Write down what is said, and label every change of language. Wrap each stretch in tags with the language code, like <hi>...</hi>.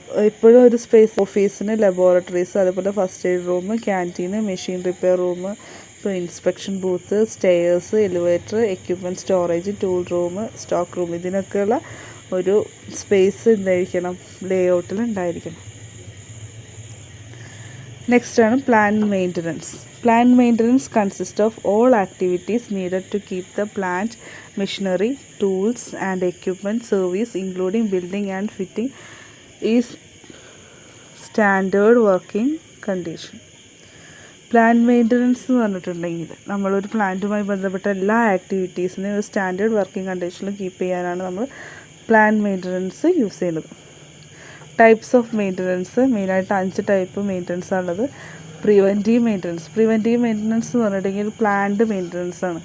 <ml>എപ്പോഴും ഒരു സ്പേസ് ഓഫീസിന്, ലബോറട്ടറീസ്, അതുപോലെ first aid room, canteen, machine repair room, ഇപ്പോൾ inspection booth, stairs, elevator, equipment storage, tool room, stock room, ഇതിനൊക്കെയുള്ള ഒരു space എന്തായിരിക്കണം, ലേഔട്ടിൽ ഉണ്ടായിരിക്കണം. നെക്സ്റ്റാണ് plant maintenance.</ml> <en>Plant maintenance consists of all activities needed to keep the plant, machinery, tools and equipment service, including building and fitting, is standard working condition.</en> <ml>Plant maintenance എന്ന് പറഞ്ഞിട്ടുണ്ടെങ്കിൽ നമ്മളൊരു പ്ലാന്റുമായി ബന്ധപ്പെട്ട എല്ലാ ആക്ടിവിറ്റീസിനെയും ഒരു standard working കണ്ടീഷനിൽ keep ചെയ്യാനാണ് നമ്മൾ plant maintenance use ചെയ്യുന്നത്. ടൈപ്സ് ഓഫ് മെയിൻ്റനൻസ്, മെയിനായിട്ട് 5 ടൈപ്പ് മെയിൻ്റനൻസ് ആണുള്ളത്. പ്രിവെൻറ്റീവ് മെയിൻ്റനൻസ് എന്ന് പറഞ്ഞിട്ടുണ്ടെങ്കിൽ പ്ലാന്റ് മെയിൻ്റനൻസ് ആണ്.</ml>